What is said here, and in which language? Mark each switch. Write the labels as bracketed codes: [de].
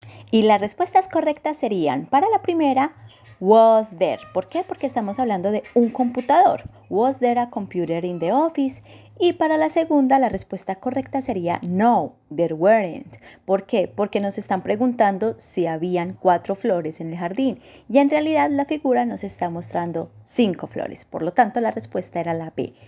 [es] Y las respuestas correctas serían, para la primera, [en] was there. [es] ¿Por qué? Porque estamos hablando de un computador. [en] Was there a computer in the office? [es] Y para la segunda, la respuesta correcta sería [en] no, there weren't. [es] ¿Por qué? Porque nos están preguntando si habían 4 flores en el jardín. Y en realidad la figura nos está mostrando 5 flores. Por lo tanto, la respuesta era la B.